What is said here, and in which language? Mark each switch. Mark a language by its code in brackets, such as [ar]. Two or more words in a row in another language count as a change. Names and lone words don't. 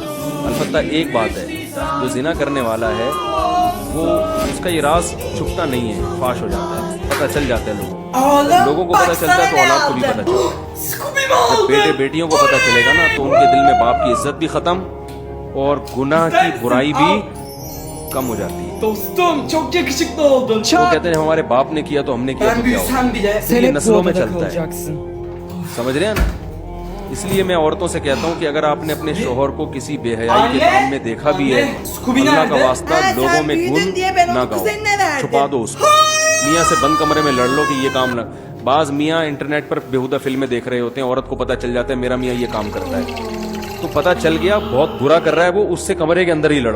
[hi] अलबत्ता एक बात है, जो जिना करने वाला है वो उसका ये राज छुपता नहीं है, फाश हो जाता है, पता चल जाता है लोगों को पता चलता है तो औलाद को भी पता चलता है। जब बेटे बेटियों को पता चलेगा ना तो उनके दिल में बाप की इज्जत भी खत्म और गुनाह की बुराई भी कम हो जाती है। [tr] Dostum çok yakışıklı oldun. [hi] वो कहते हैं हमारे बाप ने किया तो हमने किया [tr] Ben [hi] तो क्या [tr] büyüsem bile [hi] ये [tr] sen hep bu [hi] नस्लों में [tr] odada [hi] चलता है, [tr] kalacaksın. [hi] समझ रहे हैं ना। इसलिए मैं औरतों से कहता हूँ कि अगर आपने अपने शोहर को किसी बेहयाई के काम में देखा भी है, अल्लाह का वास्ता लोगों में गुण ना गाओ, छुपा दो उसको, मियाँ से बंद कमरे में लड़ लो कि ये काम ना, बाज मियाँ इंटरनेट पर बेहुदा फिल्में देख रहे होते हैं, औरत को पता चल जाता है मेरा मियाँ ये काम करता है, तो पता चल गया बहुत बुरा कर रहा है वो, उससे कमरे के अंदर ही लड़ो।